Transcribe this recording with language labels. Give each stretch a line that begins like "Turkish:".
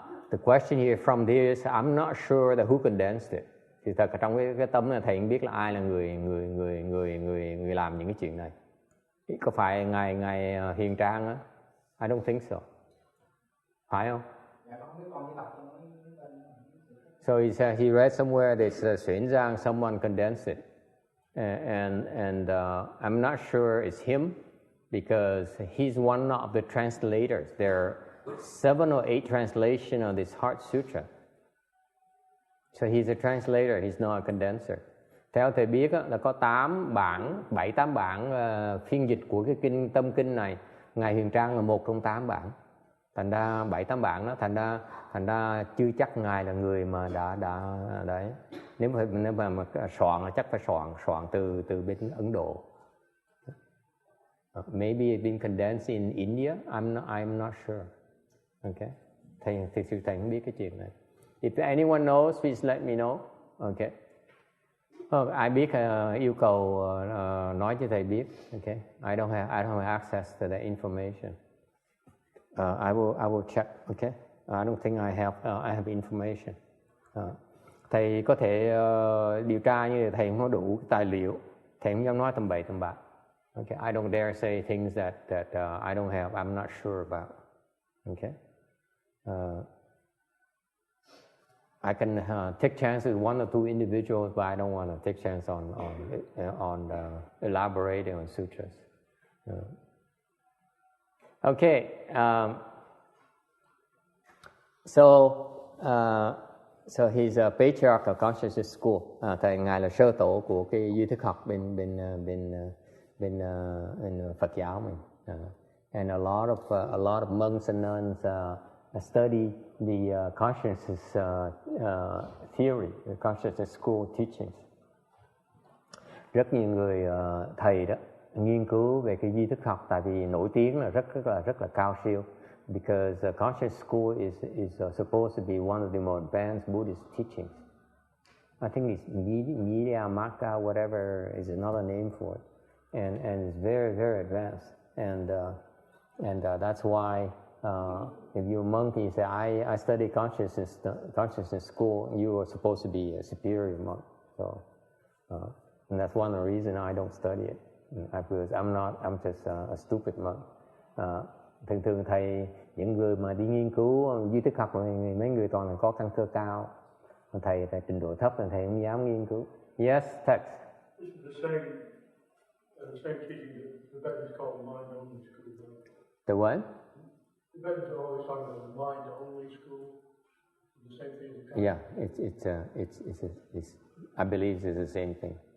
English: The question here from this, I'm not sure that who condensed it.
Vietnamese: Thì thật trong cái tấm này thầy không biết là ai là người làm những cái chuyện này. Có phải ngài Hiền Trang á?
English: I don't think so.
Vietnamese: Phải không?
English: So he said he read somewhere that XuanZang, someone condensed it, and I'm not sure it's him, because he's one of the translators. There are 7 or 8 translations of this Heart Sutra. So he's a translator. He's not a condenser.
Vietnamese: Theo thầy biết á, là có 7-8 bản phiên dịch của cái kinh tâm kinh này. Ngài Huyền Trang là một trong 8 bản. Thành ra 7-8 bản đó, thành ra chưa chắc ngài là người mà đã đấy. Nếu mà soạn là chắc phải soạn từ bên Ấn Độ.
English: Maybe it's been condensed in India. I'm not sure. Okay.
Vietnamese: Thầy sư thầy không biết cái chuyện này.
English: If anyone knows, please let me know. Okay.
Vietnamese: Ai biết yêu cầu nói cho thầy biết.
English: Okay. I don't have access to that information. I will check. Okay. I don't think I have information.
Vietnamese: Thầy có thể điều tra như thầy không có đủ tài liệu. Thầy không dám nói tầm bậy tầm bạ.
English: Okay. I don't dare say things that I don't have. I'm not sure about. Okay. I can take chances with one or two individuals, but I don't want to take chance on elaborating on sutras. Okay. So he's a patriarch of consciousness school.
Vietnamese: Thầy ngài là sơ tổ của cái duy thức học bên Phật giáo mình.
English: And a lot of monks and nuns study the consciousness theory, the consciousness school teachings.
Vietnamese: Rất nhiều người thầy đó nghiên cứu về cái duy thức học, tại vì nổi tiếng là rất là cao siêu.
English: Because conscious school is supposed to be one of the more advanced Buddhist teachings. I think it's Nidya Maka, whatever is another name for it, and it's very, very advanced. And that's why if you're a monk, you say I study consciousness school, you are supposed to be a superior monk. So and that's one of the reasons I don't study it, because I'm just a stupid monk.
Vietnamese: Thường thầy, những người mà đi nghiên cứu duy thức học này, mấy người toàn là có căn cơ cao. Thầy trình độ thấp là thầy không dám nghiên cứu.
English: Yes, text. This is the same teaching that the Tibetans call the mind-only school. The what? The Tibetans are always talking about the mind-only school. The same thing. Yeah, it's I believe it's the same thing.